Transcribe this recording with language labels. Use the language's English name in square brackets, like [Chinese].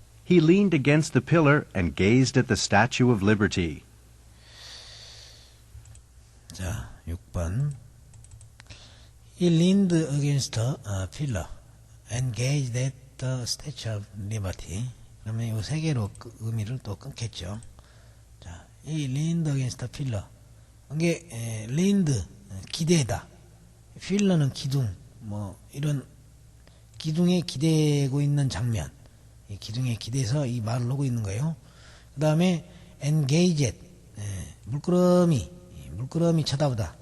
[English] He leaned against the pillar and gazed at the Statue of Liberty. [Korean] 자, 6번. [English] He leaned against a pillar and gazed at the Statue of Liberty. [Korean] 그러면 이 세 개로 의미를 또 끊겠죠. [English] 자, he leaned against a pillar. [Korean] 이게 leaned 기대다. 필러는 기둥. 뭐 이런 기둥에 기대고 있는 장면. 이 기둥에 기대서 이 말을 하고 있는 거예요. 그 다음에 engaged 물끄러미 쳐다보다.